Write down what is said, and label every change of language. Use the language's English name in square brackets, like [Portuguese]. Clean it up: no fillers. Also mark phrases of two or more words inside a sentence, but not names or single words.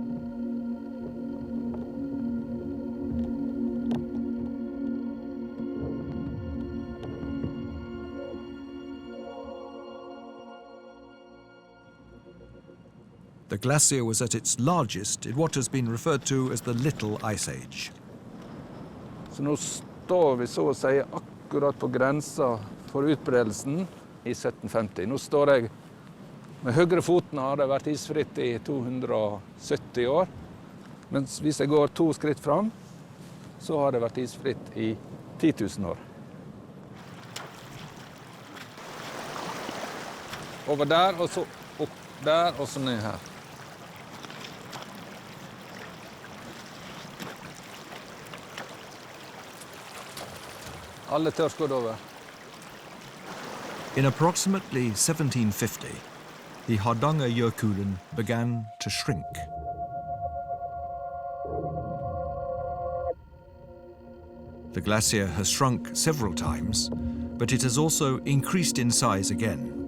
[English] The glacier was at its largest in what has been referred to as the Little Ice Age. [Norwegian] Så nå står vi så å si akkurat på grensa for utbredelsen i 1750. Nå står jeg med høyre foten, har det vært isfritt i 270 år. Mens hvis jeg går 2 skritt fram, så har det vært isfritt i 10 000 år. Over der, og så opp der, og så ned her. Alle tørrskodd over. [English] In approximately 1750, the Hardangerjökull began to shrink. The glacier has shrunk several times, but it has also increased in size again.